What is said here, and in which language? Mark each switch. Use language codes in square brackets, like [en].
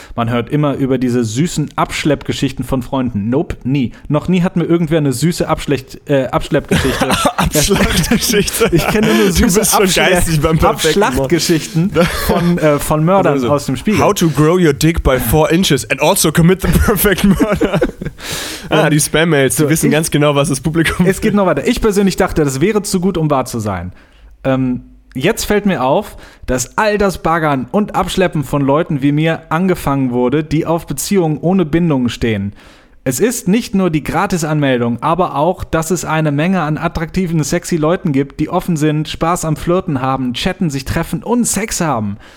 [de] Man hört immer über diese süßen Abschleppgeschichten von Freunden. Nope, nie. Noch nie hat mir irgendwer eine süße Abschleppgeschichte. Abschlachtgeschichte. Ich kenne nur süße Abschlachtgeschichten von Mördern aus dem Spiegel. [en] How to grow your dick by 4 inches and also commit the perfect murder. [de] die Spam-Mails, die wissen ganz genau, was das Publikum ist. Es geht noch weiter. Ich persönlich dachte, das wäre zu gut, um wahr zu sein. Jetzt fällt mir auf, dass all das Baggern und Abschleppen von Leuten wie mir angefangen wurde, die auf Beziehungen ohne Bindungen stehen. Es ist nicht nur die Gratisanmeldung, aber auch, dass es eine Menge an attraktiven, sexy Leuten gibt, die offen sind, Spaß am Flirten haben, chatten, sich treffen und Sex haben.